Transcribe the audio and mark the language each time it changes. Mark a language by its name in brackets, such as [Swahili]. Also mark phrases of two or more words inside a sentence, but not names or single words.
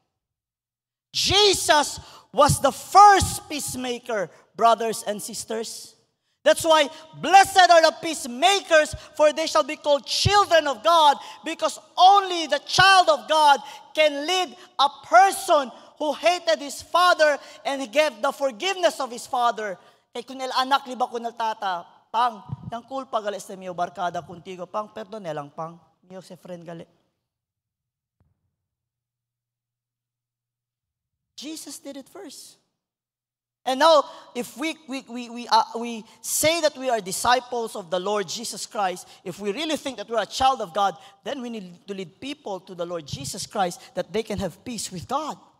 [English] Jesus was the first peacemaker, brothers and sisters. That's why, blessed are the peacemakers, for they shall be called children of God, because only the child of God can lead a person who hated his father and gave the forgiveness of his father. [Chavacano] Kay kun el anak liba kun el tata, pang, yang culpa gali sa miyo barkada contigo, pang, perdon elang pang, miyo se friend gali. [English] Jesus did it first. And now, if we say that we are disciples of the Lord Jesus Christ, if we really think that we're a child of God, then we need to lead people to the Lord Jesus Christ that they can have peace with God.